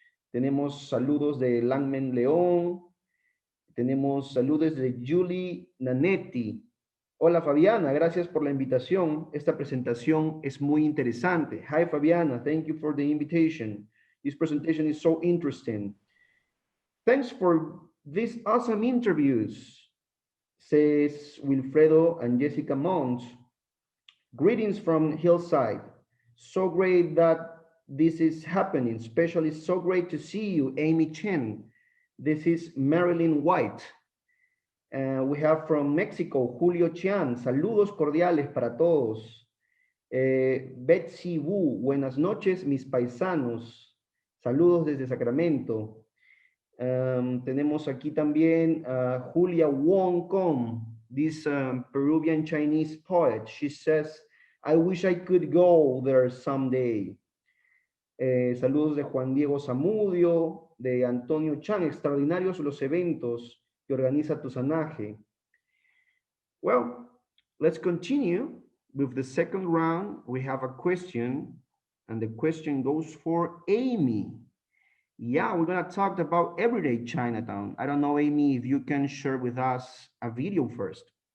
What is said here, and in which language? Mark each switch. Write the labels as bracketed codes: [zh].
[es] Tenemos saludos de Langman León. Tenemos saludos de Julie Nanetti. Hola Fabiana, gracias por la invitación. Esta presentación es muy interesante. [en] Hi Fabiana, thank you for the invitation. This presentation is so interesting. Thanks for these awesome interviews, says Wilfredo and Jessica Mons. Greetings from Hillside. So great that this is happening, especially so great to see you, Amy Chen. This is Marilyn White. We have from Mexico, Julio Chian. [es] Saludos cordiales para todos. Betsy Wu, buenas noches, mis paisanos. Saludos desde Sacramento. Tenemos aquí también Julia Wong Kong, [en] this Peruvian Chinese poet. She says, I wish I could go there someday. [es] Saludos de Juan Diego Zamudio, de Antonio Chan. Extraordinarios los eventos que organiza Tusanaje. [en] Well, let's continue with the second round. We have a question, and the question goes for Amy. Yeah, we're gonna talk about everyday Chinatown. I don't know, Amy, if you can share with us a video first.